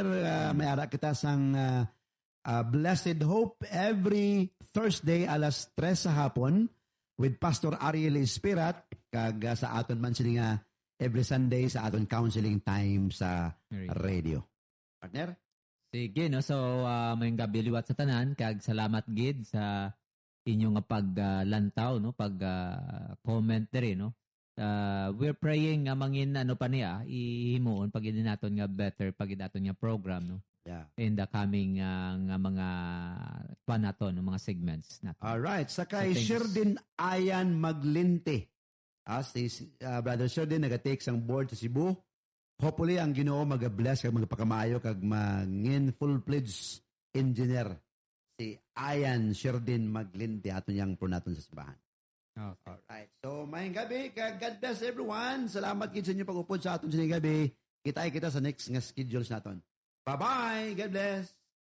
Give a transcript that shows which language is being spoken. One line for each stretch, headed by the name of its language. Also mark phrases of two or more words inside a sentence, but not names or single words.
Hiligaynon: May ara kita sang Blessed Hope
English: every Thursday
Hiligaynon: alas 3 sa hapon with Pastor Ariel Espirat, kag sa aton man sila nga
English: every Sunday
Hiligaynon: sa aton
English: counseling time
Hiligaynon: sa radio. Partner? Sige, no? So, may gabi liwat sa tanan, kag salamat gid sa inyong paglantaw, no? Pag-comment diri, no?
English: We're praying
Hiligaynon: nga mangin ano pa niya, ihimuon pag naton nga better pag naton nga program, no? Yeah.
English: in the coming
Hiligaynon: nga mga panaton, mga segments natin. Alright. Sakay,
English: So, thanks.
Hiligaynon: share din Ayan Maglinte. Si Brother Sheridan nag-take sang board sa Cebu. Hopefully, ang Ginoo mag-bless kag magpakamaayo kag mangin
English: full-fledged engineer.
Hiligaynon: Si Ayan Sheridan Maglinte aton yang pro naton sa simbahan. Okay. Alright. So, mayang gabi.
English: God bless everyone.
Hiligaynon: Salamat kid sa inyo pag-upod sa aton sa gabi. Kita sa next nga schedules naton.
English: Bye-bye. God bless.